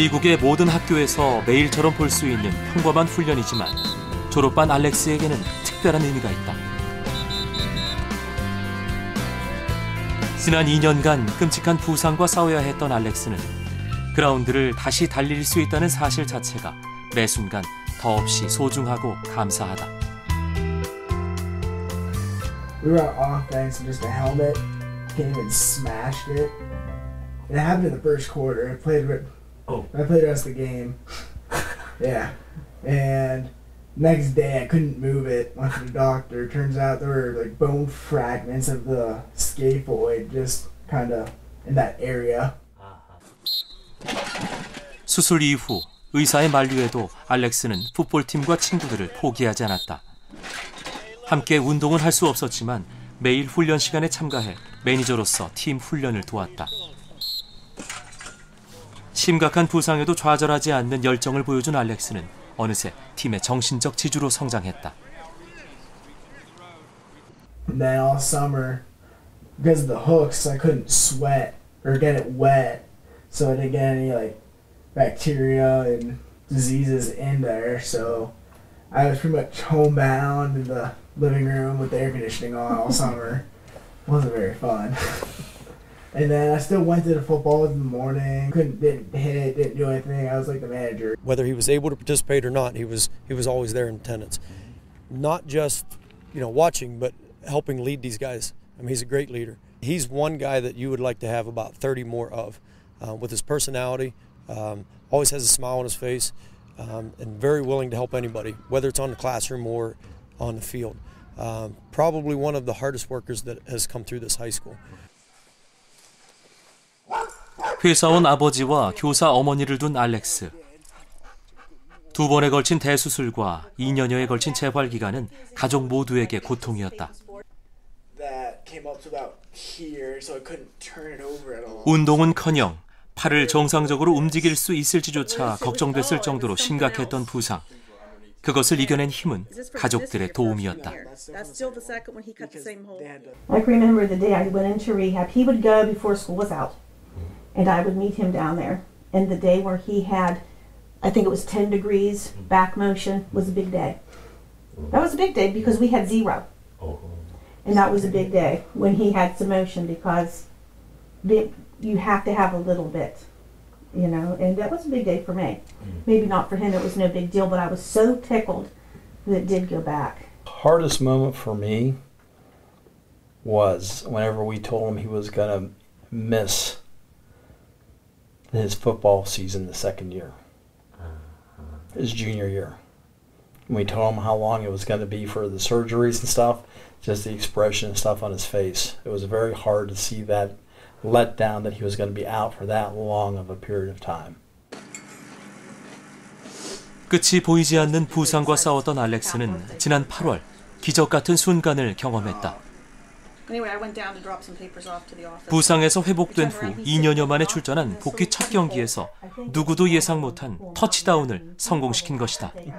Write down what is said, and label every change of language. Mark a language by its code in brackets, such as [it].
[ko] 미국의 모든 학교에서 매일처럼 볼 수 있는 평범한 훈련이지만 졸업반 알렉스에게는 특별한 의미가 있다. 지난 2년간 끔찍한 부상과 싸워야 했던 알렉스는 그라운드를 다시 달릴 수 있다는 사실 자체가 매 순간 더없이 소중하고 감사하다. [en] We were on offense and just a helmet came and smashed it. It happened in the first quarter. I played the rest of the game. Yeah. And next day I couldn't move it. Went to the doctor. Turns out there were like bone fragments of the scaphoid just kind of in that area. [ko] 수술 이후 의사의 만류에도 알렉스는 풋볼팀과 친구들을 포기하지 않았다. 함께 운동은 할 수 없었지만 매일 훈련 시간에 참가해 매니저로서 팀 훈련을 도왔다. 심각한 부상에도 좌절하지 않는 열정을 보여준 알렉스는 어느새 팀의 정신적 지주로 성장했다. [en] And then all summer, because of the hooks, I couldn't sweat or get it wet, so I didn't get any like bacteria and diseases in there. So I was pretty much homebound in the living room with the air conditioning on all summer. Wasn't very fun. And then I still went to the football in the morning. Didn't hit, didn't do anything. I was like the manager. Whether he was able to participate or not, he was always there in attendance. Not just, watching, but helping lead these guys. I mean, he's a great leader. He's one guy that you would like to have about 30 more of, with his personality. Always has a smile on his face, and very willing to help anybody, whether it's on the classroom or on the field. Probably one of the hardest workers that has come through this high school. [ko] 회사원 아버지와 교사 어머니를 둔 알렉스. 2번에 걸친 대수술과 2년여에 걸친 재활 기간은 가족 모두에게 고통이었다. 운동은커녕 팔을 정상적으로 움직일 수 있을지조차 걱정됐을 정도로 심각했던 부상. 그것을 이겨낸 힘은 가족들의 도움이었다. [en] I remember the day I went into rehab. He would go before school was out, and I would meet him down there. And the day where he had, I think it was 10 degrees back motion, was a big day. That was a big day because we had 0. And that was a big day when he had some motion because you have to have a little bit, and that was a big day for me. Maybe not for him, it was no big deal, but I was so tickled that it did go back. Hardest moment for me was whenever we told him he was going to miss his football season the second year, his junior year. When we told him how long it was going to be for the surgeries and stuff, just the expression and stuff on his face. It was very hard to see that letdown that he was going to be out for that long of a period of time. [ko] 끝이 보이지 않는 부상과 싸웠던 알렉스는 지난 8월 기적 같은 순간을 경험했다. 부상에서 회복된 후 2년여 만에 출전한 복귀 첫 경기에서 누구도 예상 못한 터치다운을 성공시킨 것이다.